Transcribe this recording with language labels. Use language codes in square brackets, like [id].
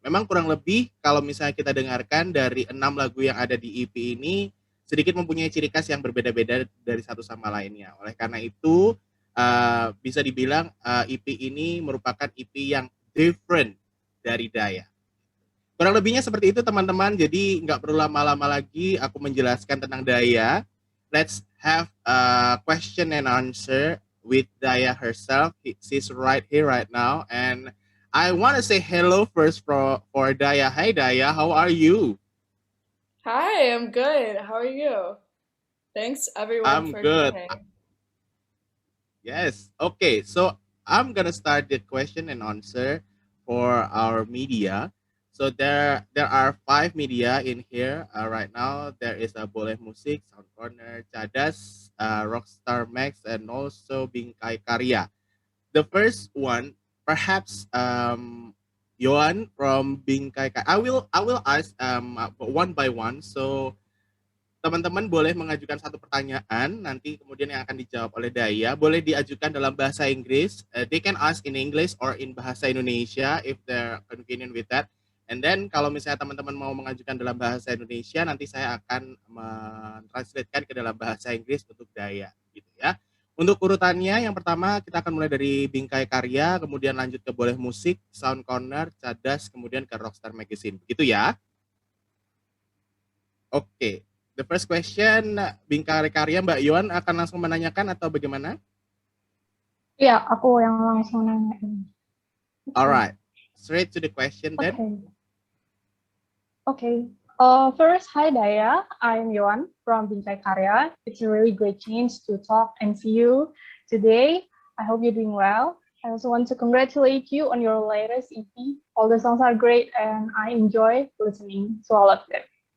[id] Memang kurang lebih kalau misalnya kita dengarkan dari 6 lagu yang ada di EP ini, sedikit mempunyai ciri khas yang berbeda-beda dari satu sama lainnya. Oleh karena itu, bisa dibilang EP ini merupakan EP yang different dari Daya. Kurang lebihnya seperti itu teman-teman, jadi nggak perlu lama-lama lagi aku menjelaskan tentang Daya. [en] Let's have a question and answer with Daya herself. She's right here right now, and I want to say hello first for Daya. Hi Daya, how are you? Hi, I'm good. How are you? Thanks everyone for good. joining. Yes. Okay. So I'm gonna start the question and answer for our media. So there are 5 media in here right now. There is a Boleh Musik, Sound Corner, Cadas, Rockstar Max, and also Bingkai Karya. The first one, perhaps Yohan from Bingkai Karya. I will ask one by one. [id] So teman-teman boleh mengajukan satu pertanyaan, nanti kemudian yang akan dijawab oleh Daya. Boleh diajukan dalam bahasa Inggris. [en] They can ask in English or in bahasa Indonesia if they're convenient with that. [id] And then kalau misalnya teman-teman mau mengajukan dalam bahasa Indonesia, nanti saya akan mentranslatekan ke dalam bahasa Inggris untuk Daya, gitu ya. Untuk urutannya, yang pertama kita akan mulai dari Bingkai Karya, kemudian lanjut ke Boleh Musik, Sound Corner, Cadas, kemudian ke Rockstar Magazine. Begitu ya? Oke. [en] The first question, [id] Bingkai Karya, Mbak Yuan akan langsung menanyakan atau bagaimana? Iya, aku yang langsung nanyain. [en] Alright, straight to the question then. Okay. First, hi Daya, I'm Yuan from Bingkai Karya. It's a really great chance to talk and see you today. I hope you're doing well. I also want to congratulate you on your latest EP. All the songs are great and I enjoy listening to all of them.